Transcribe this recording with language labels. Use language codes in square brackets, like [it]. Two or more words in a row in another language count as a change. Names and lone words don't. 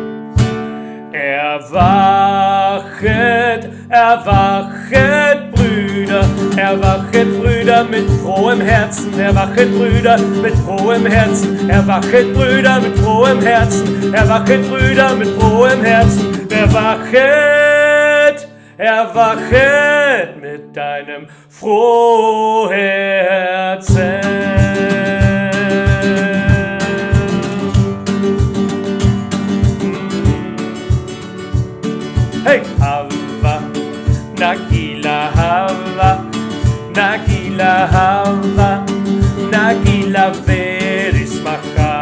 [de] Erwachet, erwachet, Brüder, erwachet, Brüder mit frohem Herzen, erwachet, Brüder mit frohem Herzen, erwachet, Brüder mit frohem Herzen, erwachet, Brüder mit frohem Herzen, erwachet, erwachet mit deinem frohen Herzen. Hey! [he] הבה נגילה, הבה נגילה, הבה נגילה ונשמחה.